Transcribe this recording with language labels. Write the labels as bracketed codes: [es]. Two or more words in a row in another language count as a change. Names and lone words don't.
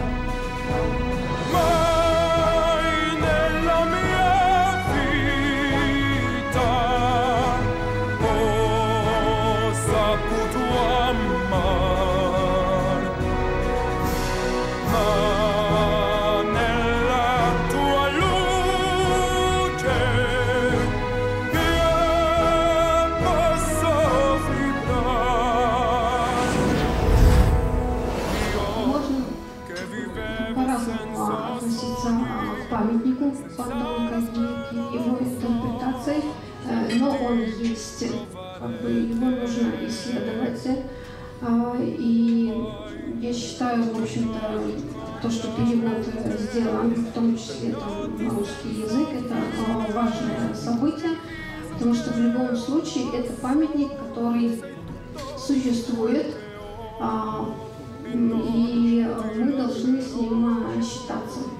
[it] Mai nella mia vita ho saputo amare, ma nella tua luce io posso vibrare. Io che vivevo [ru] По-разному относиться к памятнику Фандору к его интерпретации, но он есть, его нужно исследовать. И я считаю, в общем-то, то, что перевод сделан, в том числе там, на русский язык, это важное событие, потому что в любом случае это памятник, который существует, и мы должны с ним считаться.